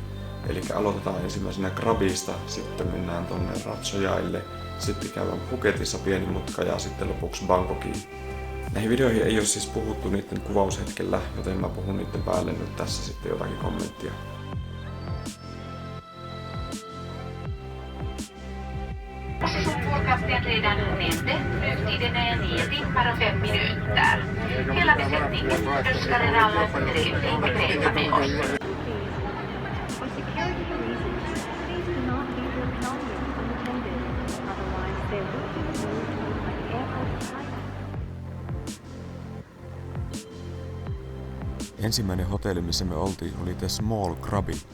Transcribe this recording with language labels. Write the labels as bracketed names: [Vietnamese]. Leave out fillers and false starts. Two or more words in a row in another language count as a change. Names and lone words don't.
[Finnish] Eli aloitetaan ensimmäisenä Krabista, sitten mennään tonne Ratsojaille, sitten käydään Phuketissa pieni mutka ja sitten lopuksi Bangkokiin. Näihin videoihin ei ole siis puhuttu niiden kuvaushetkellä, joten mä puhun niiden päälle nyt tässä sitten jotakin kommenttia. [Swedish] Spårkapten redan nämnde, flygtiden är 9 timmar och 5 minuter. Hela besättningen önskar er alla en trevlig resa med oss. [Finnish] Ensimmäinen hotelli, missä me oltiin, oli The Small Krabi.